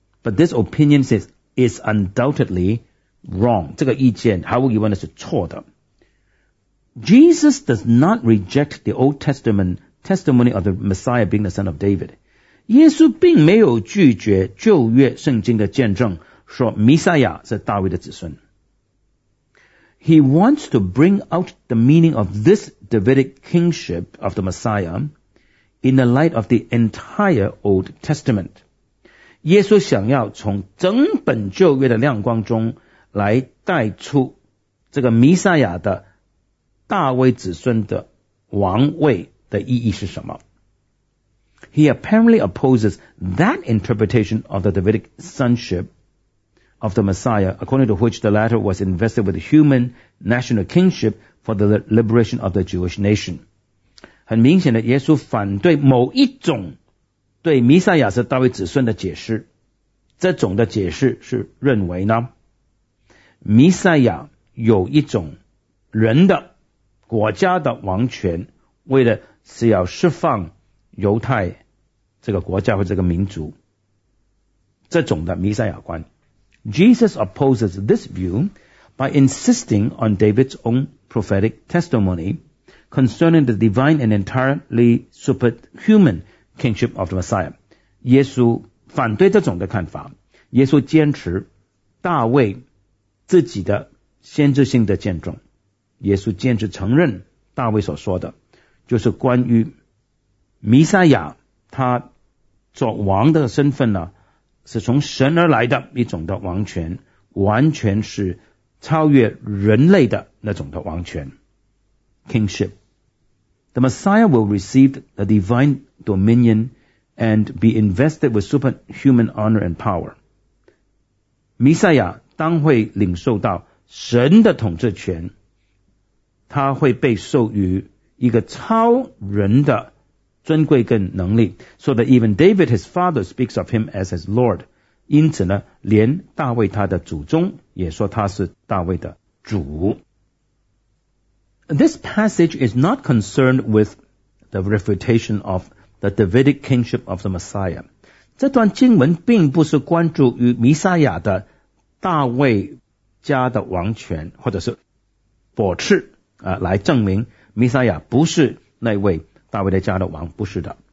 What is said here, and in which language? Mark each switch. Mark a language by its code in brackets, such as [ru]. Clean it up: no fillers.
[en] But this opinion says is undoubtedly wrong， [zh] 这个意见毫无疑问的是错的。 [en] Jesus does not reject the Old Testament testimony of the Messiah being the son of David。 [zh] 耶稣并没有拒绝旧约圣经的见证，说弥赛亚是大卫的子孙。 [en] He wants to bring out the meaning of this Davidic kingship of the Messiah in the light of the entire Old Testament。 [zh] 耶稣想要从整本旧约的亮光中来带出这个弥赛亚的大卫子孙的王位的意义是什么。 [en] He apparently opposes that interpretation of the Davidic sonship of the Messiah, according to which the latter was invested with human national kingship for the liberation of the Jewish nation。 [zh] 很明显的，耶稣反对某一种对弥赛亚是大卫子孙的解释。这种的解释是认为呢，弥赛亚有一种人的国家的王权，为的是要释放犹太这个国家或这个民族，这种的弥赛亚观。 [en] Jesus opposes this view by insisting on David's own prophetic testimony concerning the divine and entirely superhuman kingship of the Messiah。 [zh] 耶稣反对这种的看法，耶稣坚持大卫自己的先知性的见证，耶稣坚持承认大卫所说的就是关于弥赛亚他做王的身份呢，是从神而来的一种的王权，完全是超越人类的那种的王权 kingship。 [en] The Messiah will receive the divine dominion and be invested with superhuman honor and power。 [zh] 弥赛亚当会领受到神的统治权，他会被授予一个超人的尊贵跟能力。 [en] So that even David his father speaks of him as his Lord， [zh] 因此呢，连大卫他的祖宗也说他是大卫的主。 [en] This passage is not concerned with the refutation of the Davidic kingship of the Messiah。 [zh] 这段经文并不是关注于弥赛亚的大卫家的王权，或者是驳斥来证明弥赛亚不是那位大卫的家的王，不是的。